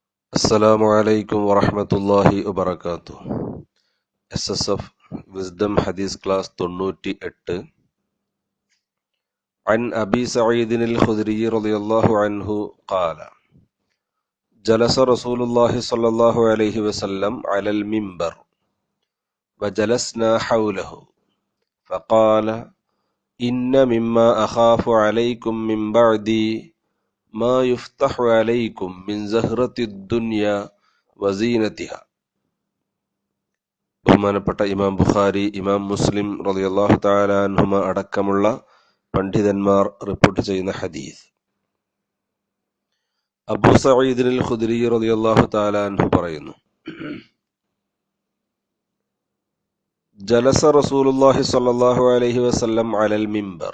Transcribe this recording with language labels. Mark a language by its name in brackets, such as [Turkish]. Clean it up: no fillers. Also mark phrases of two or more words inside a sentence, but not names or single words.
[Arabic] السلام عليكم ورحمة الله وبركاته. [Malayalam] SSF വിസ്ഡം ഹദീസ് ക്ലാസ് 98. [Arabic] عن أبي سعيد الخدري رضي الله عنه قال جلس رسول الله صلى الله عليه وسلم على المنبر وجلسنا حوله فقال إن مما أخاف عليكم من بعدي ما يفتح عليكم من زهرة الدنيا وزينتها. [Malayalam] ബഹുമാനപ്പെട്ട ഇമാം ബുഖാരി, ഇമാം മുസ്ലിം [Arabic] رضي الله تعالى عنهما [Malayalam] അടക്കമുള്ള പണ്ഡിതന്മാർ റിപ്പോർട്ട് ചെയ്യുന്ന ഹദീസ്. [Arabic] أبو سعيد الخدري رضي الله تعالى عنه പറയുന്നു, جلس رسول الله صلى الله عليه وسلم على المنبر.